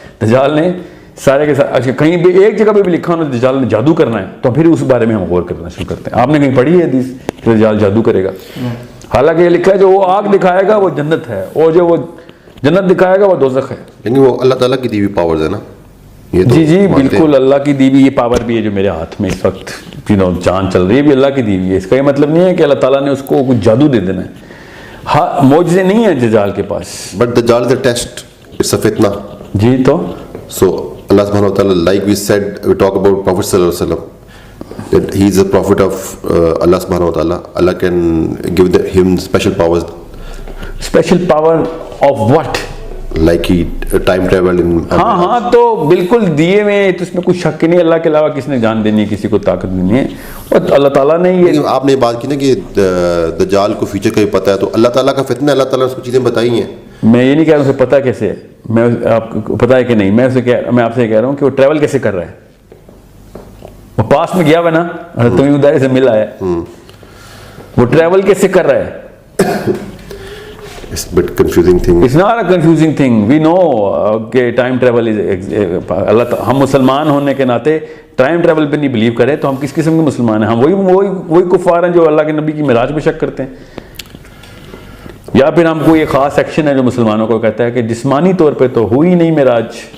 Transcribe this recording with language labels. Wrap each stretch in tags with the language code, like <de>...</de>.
<ur>دجال نے سارے کے سارے کہیں بھی ایک جگہ پہ بھی لکھا ہونا دجال نے جادو کرنا ہے تو پھر اس بارے میں ہم غور کرنا شروع کرتے ہیں. آپ نے کہیں پڑھی ہے حدیث کہ دجال جادو کرے گا؟ حالانکہ یہ لکھا ہے جو وہ آگ دکھائے گا وہ جنت ہے, اور جو وہ جنت دکھائے گا وہ دوزخ ہے. لیکن وہ اللہ تعالیٰ کی دی ہوئی پاورز ہے نا. جی جی بالکل, اللہ کی دی ہوئی یہ پاور بھی ہے جو میرے ہاتھ میں اس وقت جان چل رہی ہے بھی اللہ کی دی ہوئی ہے. اس کا یہ مطلب نہیں ہے کہ اللہ تعالیٰ نے اس کو کچھ جادو دے دینا ہے. ہاں معجزے نہیں ہیں دجال کے پاس.</ur> <en>But Dajjal is a test, it's a فتنہ.</en> <ur>جی تو</ur> <en>سو اللہ سبحانہ و تعالیٰ, like we said, we talk about Prophet sallallahu alaihi wasallam, that he is a prophet of Allah subhanahu wa ta'ala. Allah can give him special powers. Special power of what? Like he time travel in.</en> <ur>ہاں تو بالکل دیے میں تو اس میں کوئی شک نہیں. اللہ کے علاوہ کس نے جان دینی ہے, کسی کو طاقت دینی ہے, اور اللہ تعالیٰ نے یہ. آپ نے بات کی نا کہ دجال کو فیوچر کا بھی پتہ ہے, تو اللہ تعالیٰ کا فتنہ, اللہ تعالیٰ نے اس کو چیزیں بتائی ہیں. میں یہ نہیں کہہ رہا ہوں اسے پتہ کیسے ہے, میں آپ کو پتہ ہے کہ نہیں, میں آپ سے کہہ رہا ہوں کہ وہ ٹریول کیسے کر رہا ہے. وہ پاس میں گیا ہوا نا, تمہیں ادارے سے ملا ہے, وہ ٹریول کیسے کر رہا ہے.</ur> <en>It's a bit confusing thing. It's not a confusing thing. We know</en> <ur>کہ ٹائم ٹریول اللہ, ہم مسلمان ہونے کے ناطے ٹائم ٹریول پہ نہیں بلیو کریں تو ہم کس قسم کے مسلمان ہیں؟ ہم وہی کفار ہیں جو اللہ کے نبی کی معراج پہ شک کرتے ہیں. یا پھر ہم کوئی ایک خاص سیکشن ہے جو مسلمانوں کو کہتا ہے کہ جسمانی طور پہ تو ہوئی نہیں معراج.</ur>